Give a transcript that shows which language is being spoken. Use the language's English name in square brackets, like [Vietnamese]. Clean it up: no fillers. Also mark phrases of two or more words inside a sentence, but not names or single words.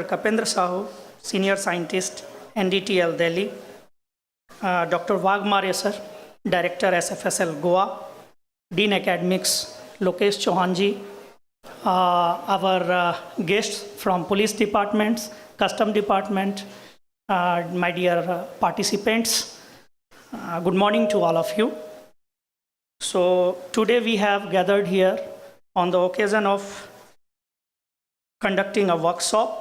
[English] Kapendra Sahu, Senior Scientist, NDTL, Delhi, Dr. Wagmarya Sir, Director, SFSL, Goa, Dean Academics, Lokesh Chauhan Ji, our guests from police departments, custom department, my dear participants, good morning to all of you. So today we have gathered here on the occasion of conducting a workshop.